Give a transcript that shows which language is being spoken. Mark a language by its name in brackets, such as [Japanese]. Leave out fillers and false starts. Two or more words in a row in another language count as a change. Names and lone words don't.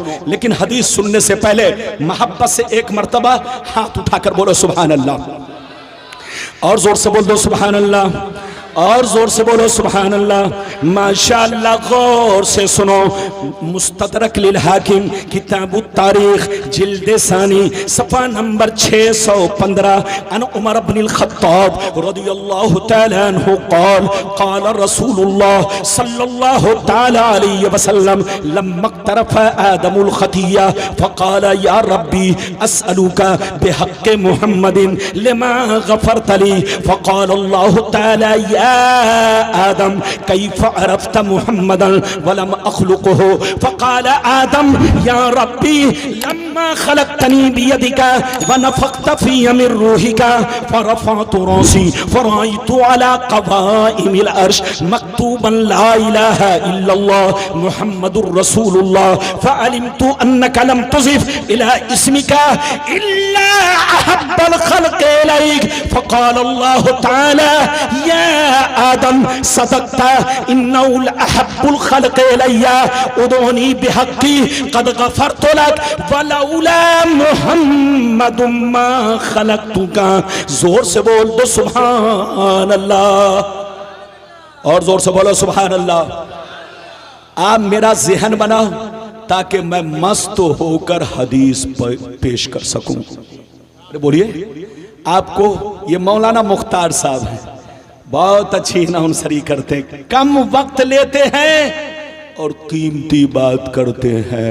[Hindi] लेकिन हदीस सुनने से पहले मोहब्बत से एक मर्तबा हाथ उठाकर बोलो [Arabic] سبحان الله, [Hindi] और जोर से बोल दो [Arabic] سبحان الله, [Hindi] और जोर से बोलो [Arabic] سبحان الله. [Hindi] माशाअल्लाह, गौर से सुनो। [Arabic] مستدرك للحاكم كتاب التاريخ [Hindi] जिल्द सानी सफ़ा नंबर 615 [Arabic] عن عمر بن الخطاب رضي الله تعالى عنه قال قال رسول الله صلى الله تعالى عليه وسلم لما اقترف آدم الخطيئة فقال يا رب أسألك بحق محمد لما غفرت لي فقال الله تعالى يا آدم كيف عرفت محمدا ولم أخلقه فقال آدم يا رب لما خلقتني بيدك و نفخت في من روحك فرفعت رأسي فرأيت على قوائم العرش مكتوبا لا إله إلا الله محمد رسول الله فعلمت أنك لم تضف إلى اسمك إلا أحب الخلق إليك فقال الله تعالى يا آدم صدقت إنه أحب الخلق إلي ادعوني بحقي قد غفرت لك ولولا محمد ما خلقتك. [Hindi] जोर से बोल दो [Arabic] سبحان الله, [Hindi] और जोर से बोलो [Arabic] سبحان الله. [Hindi] आप मेरा ज़हन बनाओ ताकि मैं मस्त होकर हदीस पेश कर सकूं। अरे बोलिए, आपको ये मौलाना मुख्तार साहब हैं, बहुत अच्छी नाउंसरी करते हैं, कम वक्त लेते हैं और कीमती बात करते हैं।